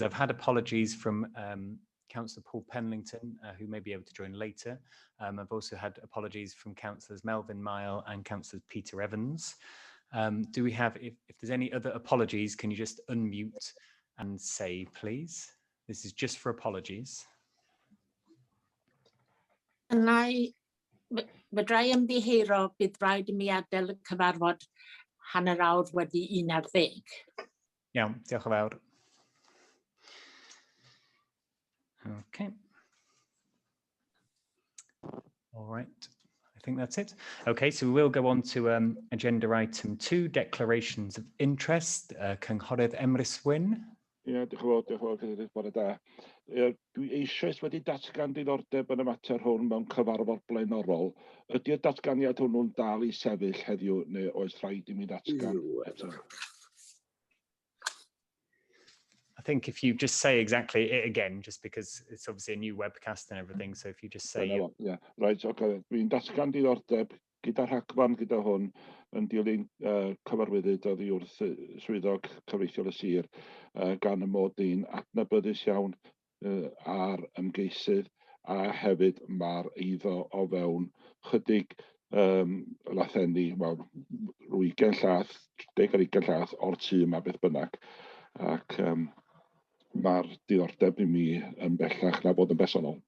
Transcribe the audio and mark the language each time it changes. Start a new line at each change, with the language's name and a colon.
English: I've had apologies from Councillor Paul Penlington, who may be able to join later. I've also had apologies from Councillors Melvin Mile and Councillor Peter Evans. Do we have, if there's any other apologies, can you just unmute and say, please? This is just for apologies.
Welsh: And Fedrai ymddiheuro bydd rhaid I mi adael y cyfarfod hanner awr wedi 11. Iawn, diolch yn fawr.
English: Okay. All right. I think that's it. Okay, so we will go on to agenda item 2, declarations of interest.
Welsh: Cynghorydd Emrys Wyn. Ie, diolch yn fawr, bore da. Dwi eisoes wedi datgan diddordeb yn y mater hwn mewn cyfarfod blaenorol. Ydy'r datganiad hwnnw'n dal I sefyll heddiw neu oes rhaid I mi datgan eto?
English: I think if you just say exactly it again, just because it's obviously a new webcast and everything, so if you just say... Yeah, right, okay.
Welsh: Dwi'n datgan diddordeb gyda rhagfarn gyda hwn yn dilyn cyfarwyddyd oddi wrth swyddog cyfreithiol y sir gan y mod ni'n adnabyddus iawn ar ymgeisydd a hefyd mae'r eiddo o fewn chydig lathenni, wel, 20 llath, 10 ar 20 llath o'r tŷ yma beth bynnag ac mae'r diddordeb I mi yn bellach na bod yn bersonol.